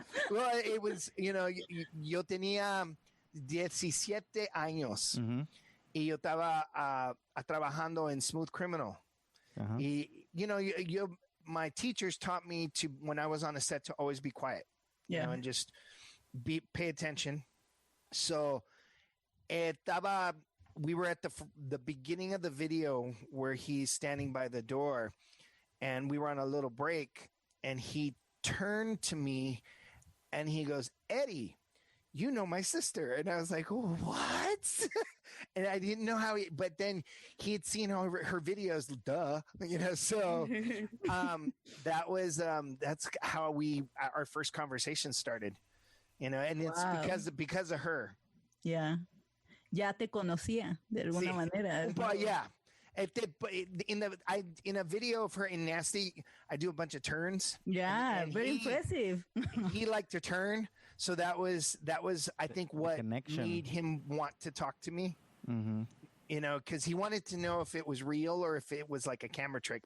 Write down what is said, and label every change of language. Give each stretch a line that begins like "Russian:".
English: Well, it was, you know,
Spanish: yo tenía 17 años. Y yo estaba trabajando in Smooth Criminal.
English: Y, you know, my teachers taught me to, when I was on a set, to always be quiet. You know, and just pay attention. So, we were at the beginning of the video where he's standing by the door, and we were on a little break, and he turned to me and he goes, Eddie, you know my sister. And I was like, oh, what? And I didn't know how but then he had seen her videos, duh, you know, so that's how our first conversation started, you know, and it's because of her. Yeah.
Spanish: Ya te conocía de alguna manera.
English: Well, yeah. In a video of her in Nasty, I do a bunch of turns. Yeah, and very impressive. He liked to turn, so that was I think what made him want to talk to me. Mm-hmm. You know, because he wanted to know if it was real or if it was like a camera trick.